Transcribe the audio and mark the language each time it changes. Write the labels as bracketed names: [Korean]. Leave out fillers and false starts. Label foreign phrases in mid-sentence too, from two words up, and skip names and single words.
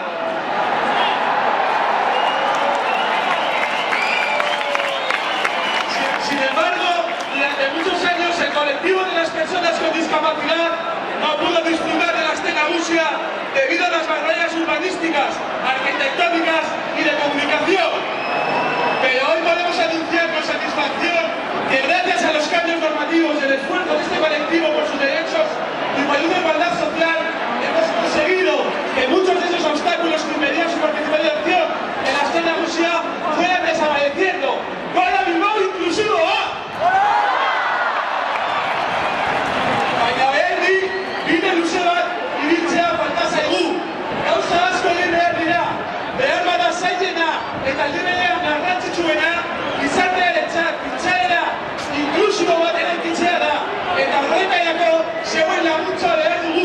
[Spanish] Sin embargo, durante muchos años el colectivo de las personas con discapacidad no pudo disfrutar de la Aste Nagusia debido a las barreras urbanísticas, arquitectónicas y de comunicación. Pero hoy podemos anunciar con satisfacción que gracias a los cambios normativos y el esfuerzo de este colectivo por sus derechos y por una igualdad social, hemos conseguido que muchos de esos obstáculos que impedían su participación en la Aste Nagusia fueran desapareciendo. [Basque] ¡Gora Bilbao inklusibo! Baina behendik, bide luze bat ibiltzea falta zaigu. Gauza asko egin behar dira, behar bada zailena eta aldi berean garrantzitsuena gizartearentzat pentsaera inklusibo bat eraikitzea da, eta horretarako zeuen laguntza behar dugu.